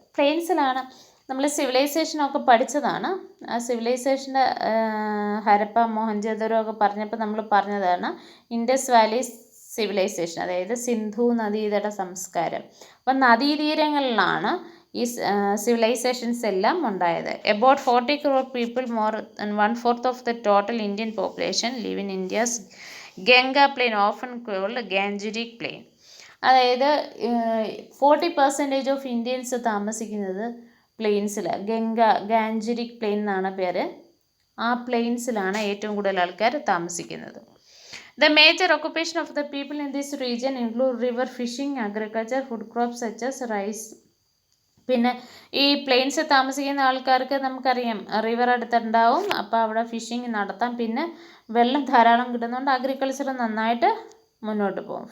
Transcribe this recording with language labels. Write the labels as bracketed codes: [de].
[ml] പ്ലെയിൻസിലാണ് നമ്മൾ സിവിലൈസേഷനൊക്കെ പഠിച്ചതാണ്. ആ സിവിലൈസേഷൻ്റെ ഹരപ്പ, മോഹൻജദാരോ ഒക്കെ പറഞ്ഞപ്പോൾ നമ്മൾ പറഞ്ഞതാണ് ഇൻഡസ് വാലി സിവിലൈസേഷൻ, അതായത് സിന്ധു നദീതട സംസ്കാരം. അപ്പം നദീതീരങ്ങളിലാണ് ഈ സിവിലൈസേഷൻസ് എല്ലാം ഉണ്ടായത്. [en] About 40 crore people, more than 1/4 of the total Indian population, live in India's Ganga plain, often called Gangetic plain. [ml] അതായത് 40% ഓഫ് ഇന്ത്യൻസ് താമസിക്കുന്നത് പ്ലെയിൻസിൽ, ഗാഞ്ചരിക് പ്ലെയിൻ എന്നാണ് പേര്. ആ പ്ലെയിൻസിലാണ് ഏറ്റവും കൂടുതൽ ആൾക്കാർ താമസിക്കുന്നത്. [en] The major occupation of the people in this region include river fishing, agriculture, food crops such as rice. [ml] പിന്നെ ഈ പ്ലെയിൻസിൽ താമസിക്കുന്ന ആൾക്കാർക്ക് നമുക്കറിയാം റിവർ അടുത്തുണ്ടാവും, അപ്പോൾ അവിടെ ഫിഷിങ് നടത്താം. പിന്നെ വെള്ളം ധാരാളം കിട്ടുന്നതുകൊണ്ട് അഗ്രികൾച്ചർ നന്നായിട്ട് മുന്നോട്ട് പോകും.